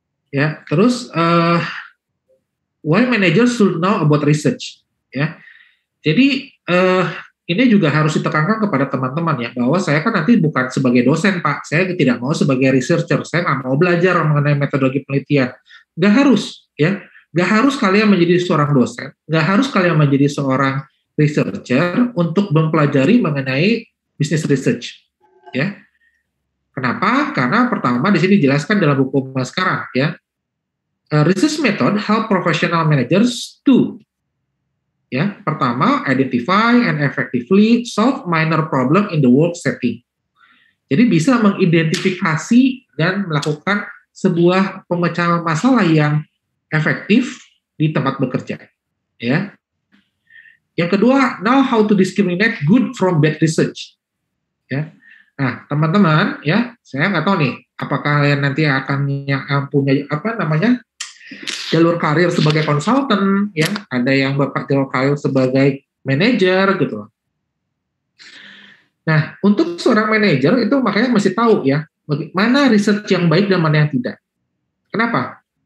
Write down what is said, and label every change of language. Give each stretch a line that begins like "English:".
Indonesian: Ya, terus
English: why managers should know about research, ya.
Indonesian: Jadi ini juga harus ditekankan kepada teman-teman ya, bahwa saya kan nanti bukan sebagai dosen Pak, saya tidak mau sebagai researcher, saya nggak mau belajar mengenai metodologi penelitian. Nggak harus ya, nggak harus kalian menjadi seorang dosen, nggak harus kalian menjadi seorang researcher untuk mempelajari mengenai business research ya. Kenapa? Karena pertama di sini dijelaskan dalam buku Maskara ya.
English: Research method help professional managers to
Indonesian: Ya, pertama,
English: identify and effectively solve minor problem in the work setting.
Indonesian: Jadi bisa mengidentifikasi dan melakukan sebuah pemecahan masalah yang efektif di tempat bekerja. Ya. Yang kedua,
English: know how to discriminate good from bad research.
Indonesian: Ya. Nah, teman-teman, ya, saya nggak tahu nih, apakah kalian nanti akan punya jalur karir sebagai konsultan, ya, ada yang bapak jalur karir sebagai manajer gitu. Nah, untuk seorang manajer itu makanya mesti tahu ya, mana research yang baik dan mana yang tidak. Kenapa?